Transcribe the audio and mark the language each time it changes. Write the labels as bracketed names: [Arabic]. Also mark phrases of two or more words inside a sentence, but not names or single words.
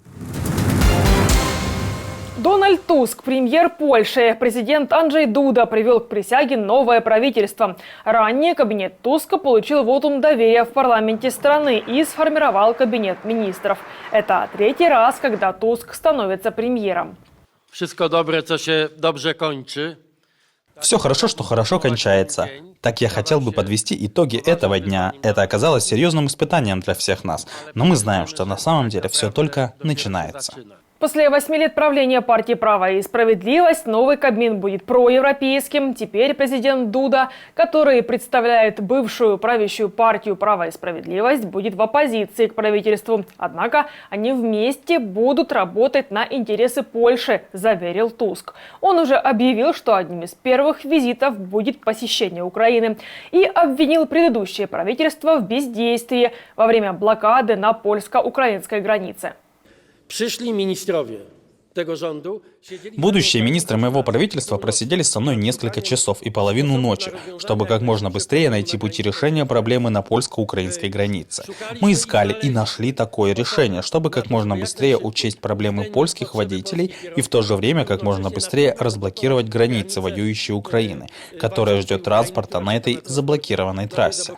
[Russian] Дональд Туск, премьер Польши. Президент Анджей Дуда привел к присяге новое правительство. Ранее кабинет Туска получил вотум доверия в парламенте страны и сформировал кабинет министров. Это третий раз, когда Туск становится премьером. [Polish] Wszystko dobre, co się dobrze kończy. [Russian] Все хорошо, что хорошо кончается. Так я хотел бы подвести итоги этого дня. Это оказалось серьезным испытанием для всех нас. Но мы знаем, что на самом деле все только начинается. После 8 лет правления партии «Право и справедливость» новый Кабмин будет проевропейским. Теперь президент Дуда, который представляет бывшую правящую партию «Право и справедливость», будет в оппозиции к правительству. Однако они вместе будут работать на интересы Польши, заверил Туск. Он уже объявил, что одним из первых визитов будет посещение Украины и обвинил предыдущее правительство в бездействии во время блокады на польско-украинской границе. [Polish] Przyszli ministrowie tego rządu siedzieli... [Russian] Будущие министры моего правительства просидели со мной несколько часов и половину ночи, чтобы как можно быстрее найти пути решения проблемы на польско-украинской границе. Мы искали и нашли такое решение, чтобы как можно быстрее учесть проблемы польских водителей и в то же время как можно быстрее разблокировать границы воюющей Украины, которая ждет транспорта на этой заблокированной трассе.